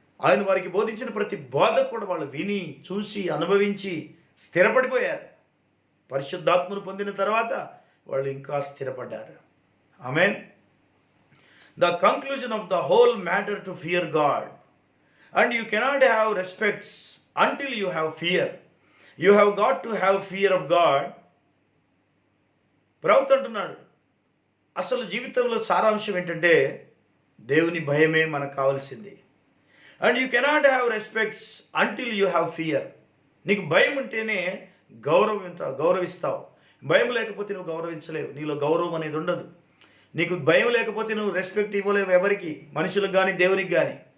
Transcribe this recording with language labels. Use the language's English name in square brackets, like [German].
[Telugu] ఆయన వారికి బోధించిన ప్రతి బోధ కూడా వాళ్ళు విని, చూసి, అనుభవించి స్థిరపడిపోయారు. పరిశుద్ధాత్మను పొందిన తర్వాత వాళ్ళు ఇంకా స్థిరపడ్డారు. ఆమేన్. [English] The conclusion of the whole matter to fear God. And you cannot have respects until you have fear. You have got to have fear of God. [Telugu] ప్రవక్త అంటున్నాడు, అసలు జీవితంలో సారాంశం ఏంటంటే దేవుని భయమే మనకు కావాల్సింది. [English] And you cannot have respects until you have fear. [Telugu] నీకు భయం ఉంటేనే గౌరవిస్తావు. భయం లేకపోతే నువ్వు గౌరవించలేవు. నీలో గౌరవం అనేది ఉండదు. నీకు భయం లేకపోతే నువ్వు రెస్పెక్ట్ ఇవ్వలేవు ఎవరికి, మనుషులకు కానీ దేవునికి కానీ.